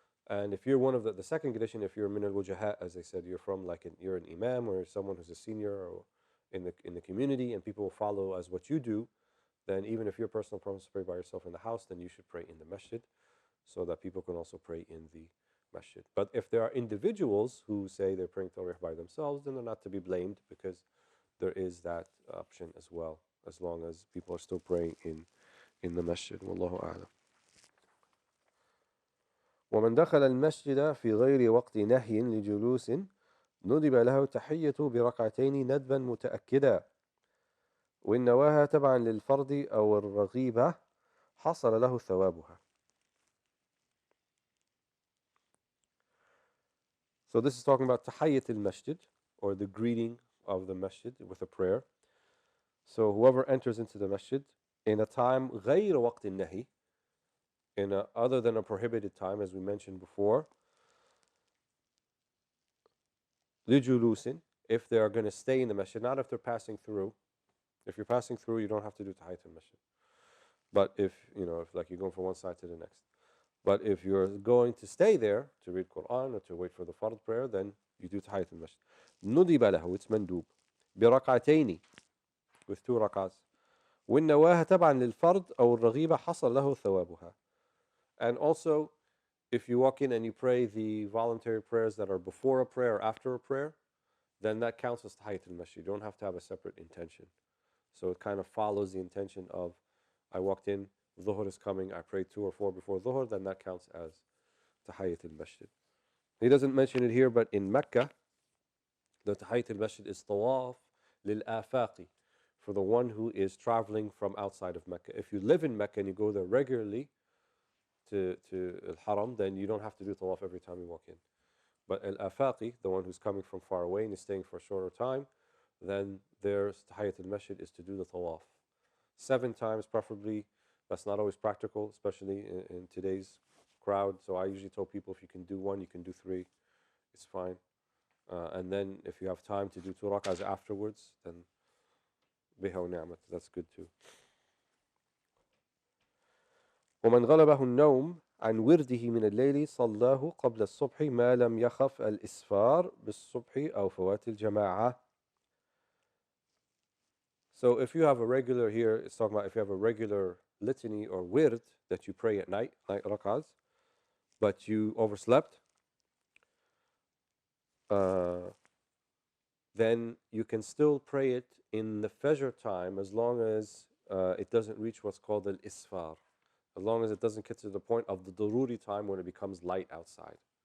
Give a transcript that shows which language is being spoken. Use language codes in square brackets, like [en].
[en] And if you're one of the second condition, if you're [ar] min al-wujahat, [en] as they said, you're from you're an imam or someone who's a senior or in the community, and people will follow as what you do, then even if your personal preference to pray by yourself in the house, then you should pray in the masjid, so that people can also pray in the masjid. But if there are individuals who say they're praying Tarawih by themselves, then they're not to be blamed, because there is that option as well, as long as people are still praying in the masjid. Wallahu a'lam. [ar] ومن دخل المسجد في غير وقت نهي لجلوس ندب له تحية بركعتين ندبا متأكدا وإن نواها تبعا للفرض أو الرغيبة حصل له ثوابها. [en] So this is talking about Tahiyyat al-Masjid, or the greeting of the masjid with a prayer. So whoever enters into the masjid in a time [ar] غير وقت النهي, [en] other than a prohibited time, as we mentioned before, [ar] لجلوس, [en] if they are going to stay in the masjid, not if they're passing through. If you're passing through, you don't have to do Tahiyyat al-Masjid. But if like you're going from one side to the next. But if you're going to stay there to read Quran or to wait for the Fard prayer, then you do Tahiyyat al-Masjid. [ar] نُدِبَ له, [en] it's mandub. [ar] بركعتين, [en] with 2 rak'ahs. [ar] وإن نواها تبعا للفرض أو الرغيبة حصل له ثوابها. [en] And also, if you walk in and you pray the voluntary prayers that are before a prayer or after a prayer, then that counts as Tahiyyat al-Masjid. You don't have to have a separate intention. So it kind of follows the intention of, I walked in, Dhuhr is coming, I prayed 2 or 4 before Dhuhr, then that counts as Tahiyyat al-Masjid. He doesn't mention it here, but in Mecca, the Tahiyyat al-Masjid is tawaf lil-afaqi, for the one who is traveling from outside of Mecca. If you live in Mecca and you go there regularly to al-Haram, then you don't have to do tawaf every time you walk in. But al-afaqi, the one who's coming from far away and is staying for a shorter time, then their Tahiyyat al-Masjid is to do the tawaf 7 times preferably. That's not always practical, especially in today's crowd. So I usually tell people, if you can do 1, you can do 3. It's fine. And then if you have time to do 2 rak'ahs afterwards, then [ar] biha wa ni'mat, [en] that's good too. [ar] ومن غلبه النوم عن ورده من الليل صلاه قبل الصبح ما لم يخف الإسفار بالصبح أو فوات الجماعة. [en] So if you have a regular, here it's talking about if you have a regular litany or wird that you pray at night rak'ahs, but you overslept, then you can still pray it in the Fajr time, as long as it doesn't reach what's called al-isfar, as long as it doesn't get to the point of the daruri time when it becomes light outside.